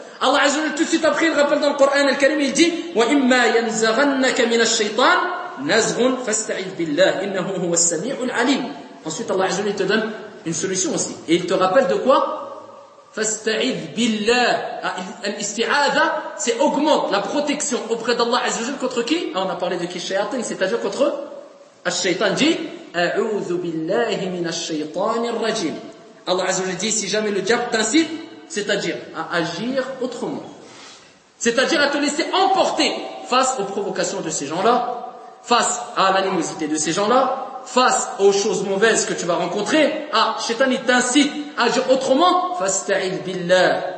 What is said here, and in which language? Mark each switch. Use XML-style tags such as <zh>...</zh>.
<fr>Allah azza wa jalla tout de suite après, il rappelle dans le Coran al-Karim, il dit,</fr> <ar>وَإِمَّا يَنْزَغَنَّكَ مِنَ الشَّيْطَانِ نَزْغٌ فَاسْتَعِذْ بِاللَّهِ إِنَّهُ هُوَ السَّمِيعُ الْعَلِيمُ.</ar> <fr>Ensuite, Allah azza wa jalla te donne une solution aussi. Et il te rappelle de quoi?</fr> <ar>فاستعذ بالله.</ar> <fr>الاستعاذة c'est augmente la protection auprès d'Allah عز وجل contre qui? On a parlé de qui? الشياطين, c'est-à-dire contre الشيطان.</fr> <ar>Dit أعوذ بالله من الشيطان الرجيم.</ar> <fr>Allah عز وجل dit si jamais le diable t'incite, c'est-à-dire à agir autrement, c'est-à-dire à te laisser emporter face aux provocations de ces gens-là, face à l'animosité de ces gens-là, face aux choses mauvaises que tu vas rencontrer. Ah, Shaitan il t'incite à agir autrement.</fr> <ar>Fasta'id billah.</ar>